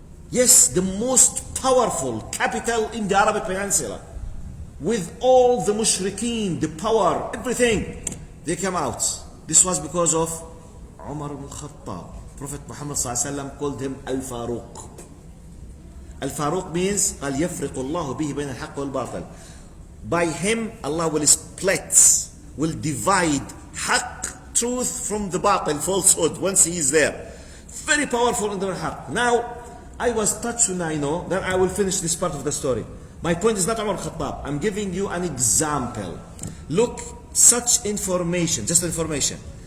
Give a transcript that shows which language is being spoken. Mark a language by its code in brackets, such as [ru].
[en] Yes, the most powerful capital in the Arabic Peninsula. With all the mushrikeen, the power, everything, they came out. This was because of Umar ibn Khattab. Prophet Muhammad ﷺ called him Al-Faruq. Al-Faruq means [ar] قال يفرق الله به بين الحق والباطل. [en] By him, Allah will split, will divide haqq, truth, from the batil, falsehood, once he is there. Very powerful in the haqq. Now, I was touched when I know, then I will finish this part of the story. My point is not Umar al-Khattab. I'm giving you an example. Look, such information, just information.